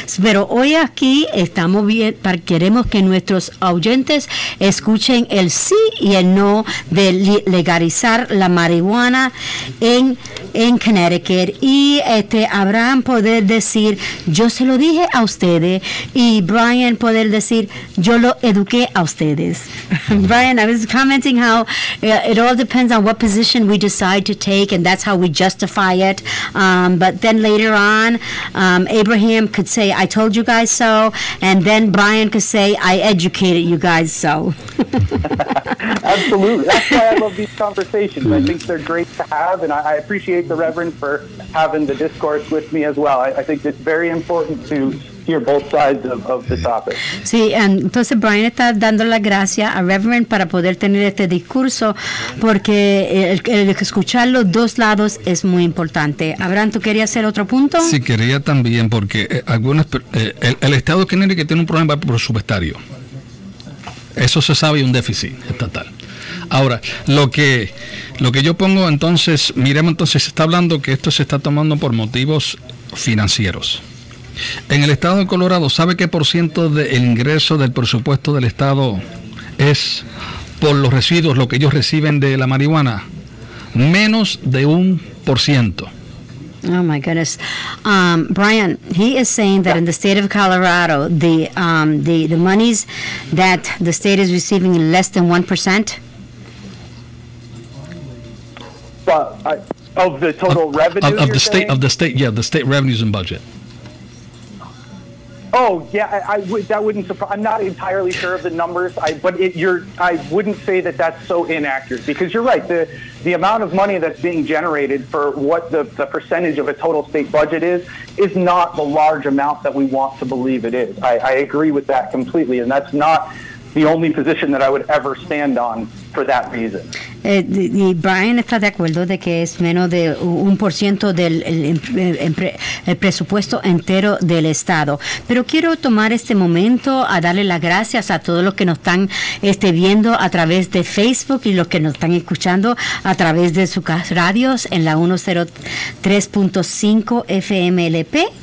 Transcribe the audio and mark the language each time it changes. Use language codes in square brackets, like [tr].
[es] Pero hoy aquí estamos bien, queremos que nuestros oyentes escuchen el sí y el no de legalizar la marihuana en Connecticut, y Abraham poder decir yo se lo dije a ustedes, y Brian poder decir yo lo eduqué a ustedes. [en] Brian, I was commenting how it all depends on what position we decide to take, and that's how we justify it, but then later on Abraham could say I told you guys so, and then Brian could say I educated you guys so. Absolutely. That's why I love these conversations. I think they're great to have, and I appreciate the Reverend for having the discourse with me as well. I think it's very important to hear both sides of the topic. [es] Sí, entonces Brian está dando las gracias a Reverend para poder tener este discurso, porque el escuchar los dos lados es muy importante. Abraham, ¿tú querías hacer otro punto? Sí, quería también, porque el Estado de Connecticut tiene un problema presupuestario. Eso se sabe, y un déficit estatal. Ahora, lo que yo pongo entonces, miremos entonces, se está hablando que esto se está tomando por motivos financieros. En el estado de Colorado, ¿sabe qué % del ingreso del presupuesto del estado es por los residuos, lo que ellos reciben de la marihuana? Menos de 1%. [en] Oh my goodness, Brian, he is saying that in the state of Colorado, the monies that the state is receiving less than 1%. Of the total revenue of the state revenues and budget. Oh yeah, that wouldn't surprise. I'm not entirely sure of the numbers, I wouldn't say that that's so inaccurate, because you're right. The amount of money that's being generated for what the percentage of a total state budget is not the large amount that we want to believe it is. I agree with that completely, and that's not the only position that I would ever stand on for that reason. [es] Y Brian está de acuerdo de que es menos de 1% del el presupuesto entero del estado. Pero quiero tomar este momento a darle las gracias a todos los que nos están viendo a través de Facebook y los que nos están escuchando a través de sus radios en la 103.5 FMLP.